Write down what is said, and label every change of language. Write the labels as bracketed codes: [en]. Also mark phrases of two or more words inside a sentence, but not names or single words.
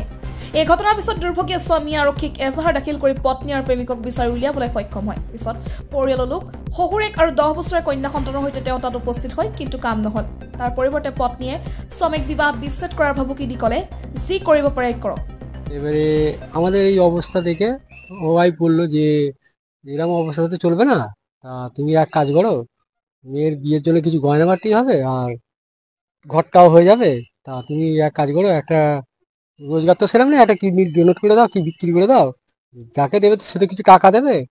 [as] এই ঘটনাৰ পিছত দুৰ্ভগীয়া স্বামীয়ে আৰক্ষীক এজাহাৰ দাখিল কৰি পত্নী আৰু প্ৰেমিকক বিচাৰি উলিয়াবলৈ সক্ষম হয়। পিছত পৰিয়ালৰ লোক শহুৰেক আৰু 10 বছৰীয়া কন্যা সন্তানৰ সৈতে তেওঁ তাত উপস্থিত হয়, কিন্তু কাম নহল। তাৰ পৰিৱৰ্তে পত্নীয়ে স্বামীক বিবাহ বিচ্ছেদ কৰাৰ ভাবুকি দি ক'লে, যি কৰিব পাৰে কৰক। [bn] এবারে আমাদের এই অবস্থা দেখে ও ভাই বললো যে এরকম অবস্থাতে চলবে না, তা তুমি এক কাজ করো, মেয়ের বিয়ের জন্য কিছু গয়না বাড়তি হবে আর ঘরটাও হয়ে যাবে। তা তুমি এক কাজ করো, একটা রোজগার তো সেরকম না, একটা [en] kidney donate [bn] করে দাও, কি বিক্রি করে দাও, যাকে দেবে সে তো কিছু টাকা দেবে।